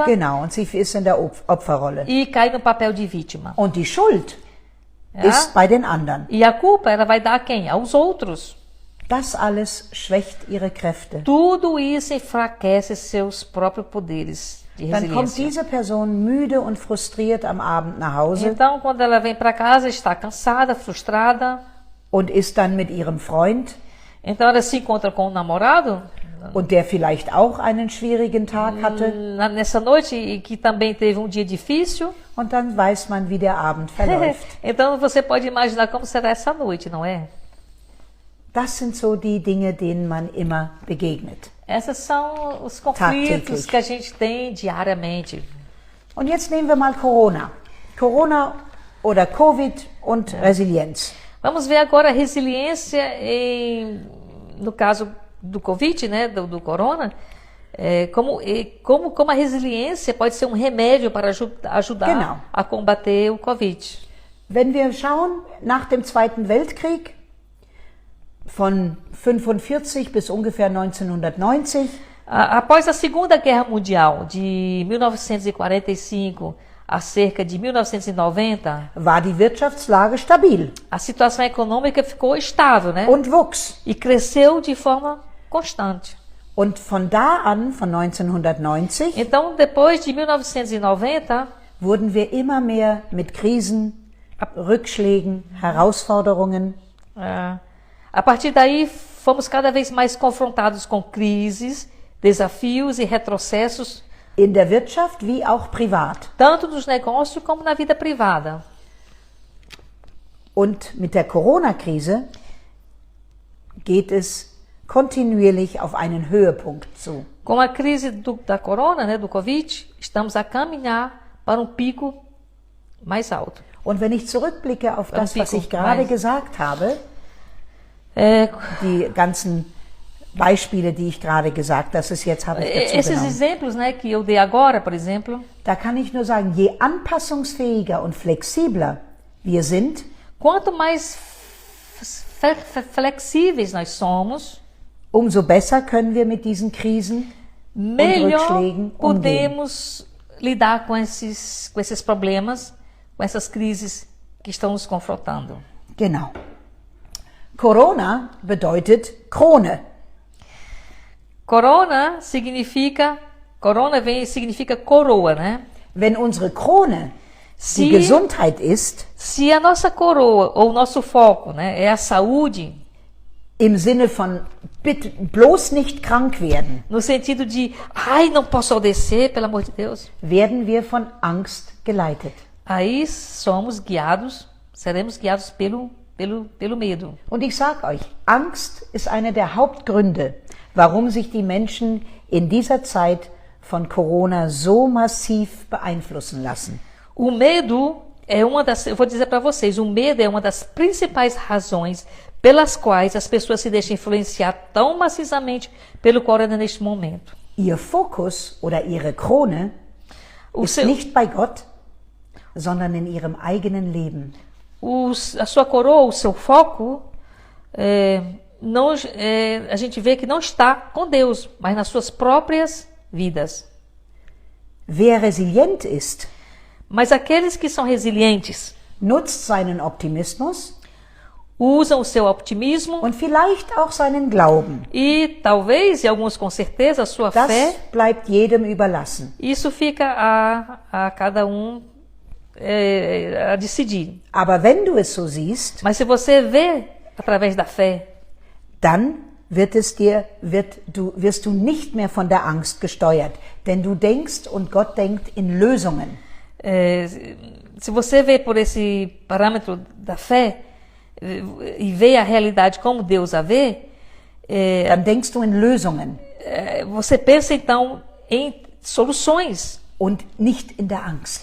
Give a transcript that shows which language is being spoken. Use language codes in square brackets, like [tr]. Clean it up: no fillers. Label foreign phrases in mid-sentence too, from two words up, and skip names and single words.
[de] Genau, und sie ist in der Opferrolle. [pt] e cai no papel de vítima. [de] Und die Schuld Ja? ist bei den anderen. [pt] E a culpa ela vai dar a quem? Aos outros. [de] Das alles schwächt ihre Kräfte. [pt] Tudo isso enfraquece seus próprios poderes de [de] Dann kommt [pt] resiliência. [de] diese Person müde und frustriert am Abend nach Hause [pt] Então, quando ela vem para casa, está cansada, frustrada. [de] und ist dann mit ihrem Freund [pt] Então, ela se encontra com um namorado [de] und der vielleicht auch einen schwierigen Tag hatte. [pt] nessa noite e que também teve um dia difícil. [de] Und dann weiß man, wie der Abend verläuft. [pt] Então, você pode imaginar como será essa noite, não é? [de] Das sind so die Dinge, denen man immer begegnet. [pt] Esses são os conflitos que a gente tem diariamente. [de] Und jetzt nehmen wir mal Corona. Corona oder Covid und Resilienz. [pt] Vamos ver agora a resiliência no caso do Covid, né, do corona, como a resiliência pode ser um remédio para ajudar [de] Genau. [pt] a combater o Covid. [de] Wenn wir schauen, nach dem Zweiten Weltkrieg, von 1945 bis ungefähr 1990, [pt] Após a Segunda Guerra Mundial, de 1945 a cerca de 1990, [de] war die Wirtschaftslage stabil [pt] a situação econômica ficou estável, né? [de] und wuchs. [pt] E cresceu de forma constante. [de] Und von da an, von 1990, [pt] Então, depois de 1990, [de] wurden wir immer mehr mit Krisen, Rückschlägen, Herausforderungen [pt] a partir daí fomos cada vez mais confrontados com crises, desafios e retrocessos, [de] in der Wirtschaft wie auch privat. [pt] tanto nos negócios como na vida privada. [de] Und mit der Corona-Krise geht es kontinuierlich auf einen Höhepunkt zu. [pt] Com a crise da corona, né, do Covid, estamos a caminhar para um pico mais alto. [de] Und wenn ich zurückblicke auf das, was ich gerade gesagt habe, die ganzen Beispiele, die ich gerade gesagt, das ist jetzt habe ich dazu [pt] Esses [de] genommen. [pt] exemplos, né, que eu dei agora, por exemplo, [de] Da kann ich nur sagen, je anpassungsfähiger und flexibler wir sind, [pt] quanto mais flexíveis nós somos, [de] umso besser können wir mit diesen Krisen [pt] melhor [de] Rückschlägen [pt] podemos lidar com esses problemas, com essas crises que estão nos confrontando. [de] Genau. Corona bedeutet Krone. [pt] Significa coroa, né? [de] Wenn unsere Krone die [pt] Se, [de] Gesundheit ist, [pt] se a nossa coroa ou o nosso foco, né, é a saúde, [de] im Sinne von bitte bloß nicht krank werden, [pt] no sentido de, ai, não posso adoecer, pelo amor de Deus, [de] werden wir von Angst geleitet. [pt] aí seremos guiados pelo medo. [de] Und ich sage euch, Angst ist einer der Hauptgründe, warum sich die Menschen in dieser Zeit von Corona so massiv beeinflussen lassen. [pt] O medo eu vou dizer para vocês, o medo é uma das principais razões pelas quais as pessoas se deixam influenciar tão maciçamente pelo corona neste momento. [de] Ihr Fokus oder ihre Krone ist nicht bei Gott, sondern in ihrem eigenen Leben. [pt] A sua coroa, o seu foco, a gente vê que não está com Deus, mas nas suas próprias vidas. [de] Wer resilient ist, [pt] mas aqueles que são resilientes [de] nutzt seinen Optimismus [pt] usam o seu optimismo [de] und vielleicht auch seinen Glauben. [pt] E talvez, e alguns com certeza, a sua [de] Das [pt] fé. [de] bleibt jedem überlassen. [pt] Isso fica a cada a decidir. [de] Aber wenn du es so siehst, [pt] Mas se você vê através da fé, [de] dann wirst du nicht mehr von der Angst gesteuert, denn du denkst und Gott denkt in Lösungen. [pt] Se você vê por esse parâmetro da fé e vê a realidade como Deus a vê, [de] Dann denkst du in Lösungen [pt] você pensa então em soluções [de] und nicht in der Angst.